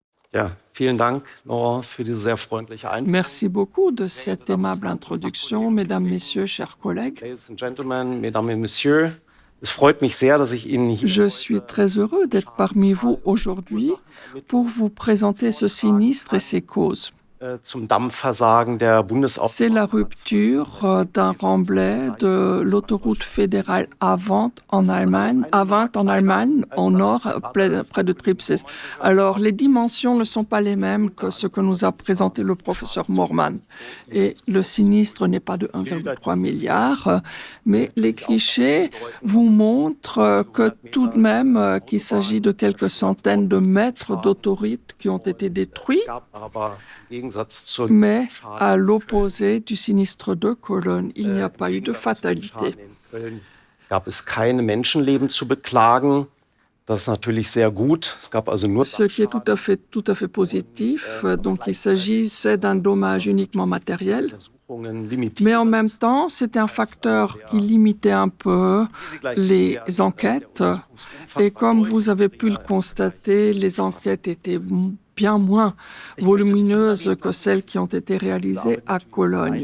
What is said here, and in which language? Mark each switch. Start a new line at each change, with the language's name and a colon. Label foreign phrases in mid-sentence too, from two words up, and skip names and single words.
German: Ja, vielen Dank, Nora, für diese sehr freundliche Einführung.
French: Merci beaucoup de cette aimable introduction, mesdames, messieurs, chers collègues.
English: Ladies and gentlemen,
French: mesdames et messieurs,
German: es freut mich sehr, dass ich Ihnen hier
French: Je suis très heureux d'être parmi vous aujourd'hui pour vous présenter ce sinistre et ses causes.
German: zum Dampfversagen der
French: C'est la rupture d'un remblai de l'autoroute fédérale A20 en Allemagne, au nord, près de Tripsis. Alors, les dimensions ne sont pas les mêmes que ce que nous a présenté le professeur Moorman. Et le sinistre n'est pas de 1,3 milliard, mais les clichés vous montrent que tout de même qu'il s'agit de quelques centaines de mètres d'autoroute qui ont été détruits. Mais à l'opposé du sinistre de Cologne, il n'y a pas eu de fatalité.
German: Gab es keine Menschenleben zu beklagen. Das ist natürlich sehr gut. Es gab also nur
French: Ce qui est tout à fait positif. Donc, il s'agissait d'un dommage uniquement matériel. Mais en même temps, c'était un facteur qui limitait un peu les enquêtes. Et comme vous avez pu le constater, les enquêtes étaient bien moins volumineuses que celles qui ont été réalisées à Cologne.